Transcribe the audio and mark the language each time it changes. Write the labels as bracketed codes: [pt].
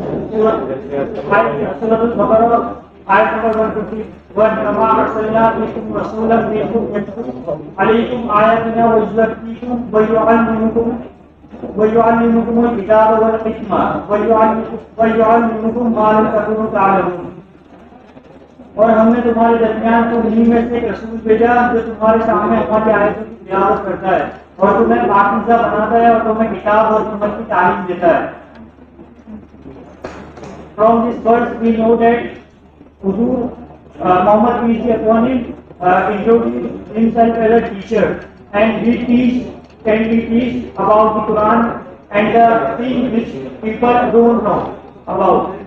[en] Surah Al-Baqarah, ayat number 151. [ar] Kama arsalna fikum rasulan minkum yatlu alaykum ayatina wa yuzakkikum wa yu'allimukum الكتاب والحكمة ويعلمكم ما لم تكونوا تعلمون. [ur] اور ہم نے تمہارے درمیان تمہیں میں سے ایک رسول بھیجا جو تمہارے سامنے ہماری آیتوں کی تلاوت کرتا ہے اور تمہیں پاکیزہ بناتا ہے اور تمہیں کتاب اور حکمت کی تعلیم دیتا ہے. [en] From this verse we know that Huzur Muhammad peace be upon him introduced himself as a teacher, and he can be teach about the Quran and the things which people don't know about.